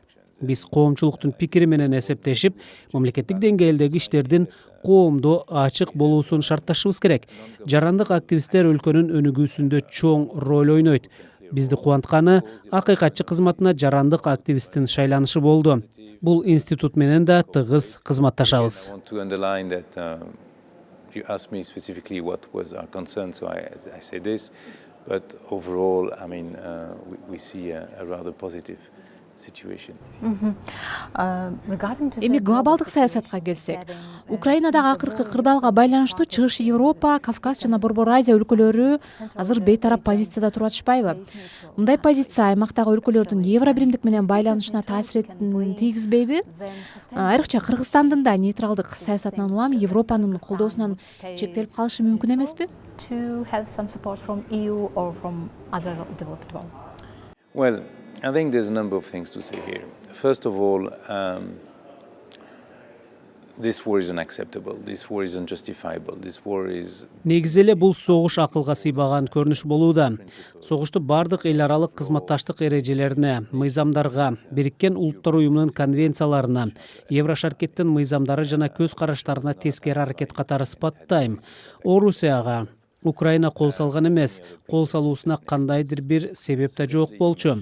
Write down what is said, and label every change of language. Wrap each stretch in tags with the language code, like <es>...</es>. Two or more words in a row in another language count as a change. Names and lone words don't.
<ky>Биз коомчулуктун пикири менен эсептешип, мамлекеттик деңгээлдеги иштердин коомдо ачык болуусун шартташыбыз керек. Жарандык активисттер өлкөнүн өнүгүүсүндө чоң роль ойнойт. Бизди кубантканы акыйкатчы кызматына жарандык активисттин шайланышы болду. Бул институт менен да тыгыз кызматташабыз.</ky> <en>I want to underline that you asked me specifically what was our concern, so I say this, but overall, I mean, we see a rather positive situation.</en> <ky>Эми глобалдык саясатка келсек, Украинадагы акыркы кырдаалга байланыштуу Чыгыш Европа, Кавказ жана Борбор Азия өлкөлөрү азыр бейтарап позицияда туруп атышпайбы? Мындай позиция аймактагы өлкөлөрдүн евро биримдик менен байланышына таасирин тийгизбейби? Айрыкча Кыргызстандын да нейтралдык саясатынан улам Европанын колдоосунан чектелип калышы мүмкүн эмеспи?</ky> <en>To have some support from EU or from other developed world. Well, I think there's a number of things to say here. First of all, this war is unacceptable. This war is unjustifiable. This war is</en> <ky>Негизи эле бул согуш акылга сыйбаган көрүнүш болууда. Согушту бардык эл аралык кызматташтык эрежелерине, мыйзамдарга, Бириккен Улуттар уюмунун конвенцияларына, Еврошаркеттин мыйзамдары жана көз караштарына тескери аракет катары сыпаттайм. Орусияга Украина кол салган эмес, кол салуусуна кандайдыр бир себеп да жок болчу.</ky>